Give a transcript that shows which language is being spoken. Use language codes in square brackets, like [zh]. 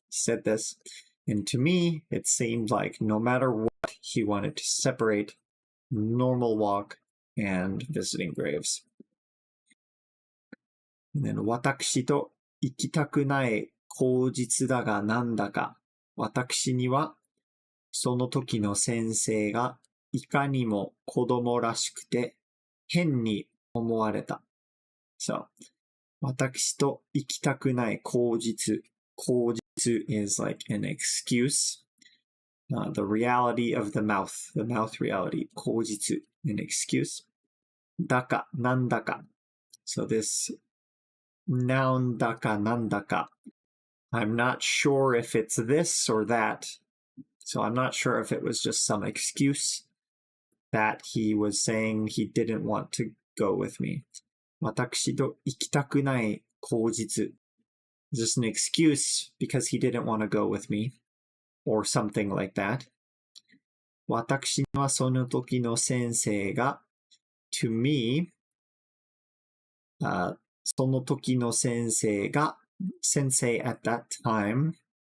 [en] He said this, and to me, it seemed like no matter what, he wanted to separate normal walk and visiting graves. And then [ja] 私と行きたくない口実だがなんだか私にはその時の先生がいかにも子供らしくて変に思われた。 [en] So, [ja] 私と行きたくない口実。 [en] 口実 is like an excuse.The reality of the mouth reality, 口実, an excuse. [ja] だか、なんだか. [en] So this noun [ja] だか、なんだか. [en] I'm not sure if it's this or that. So I'm not sure if it was just some excuse that he was saying he didn't want to go with me. [ja] 私と行きたくない口実. [en] Just an excuse because he didn't want to go with me or something like that. [ja] 私はその時の先生が [en] to me、 [ja] その時の先生が [en] Sensei at that time